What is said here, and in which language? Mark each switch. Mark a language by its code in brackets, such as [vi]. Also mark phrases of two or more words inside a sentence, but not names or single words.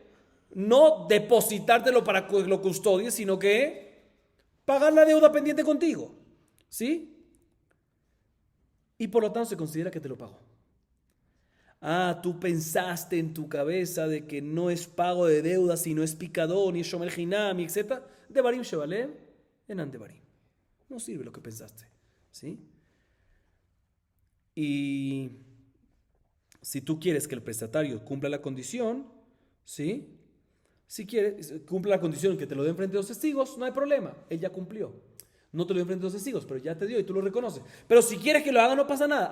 [es] No depositártelo para que lo custodies, sino que pagar la deuda pendiente contigo. ¿Sí? Y por lo tanto se considera que te lo pagó. Tú pensaste en tu cabeza de que no es pago de deuda, sino es picadón, y es [he] שומר חינם, [es] etc. [he] דברים שבלב אינם דברים. [es] No sirve lo que pensaste. ¿Sí? Y si tú quieres que el prestatario cumpla la condición, ¿sí? Si quieres, cumple la condición que te lo den frente a los testigos, no hay problema, él ya cumplió. No te lo dio frente a los testigos, pero ya te dio y tú lo reconoces. Pero si quieres que lo haga, no pasa nada.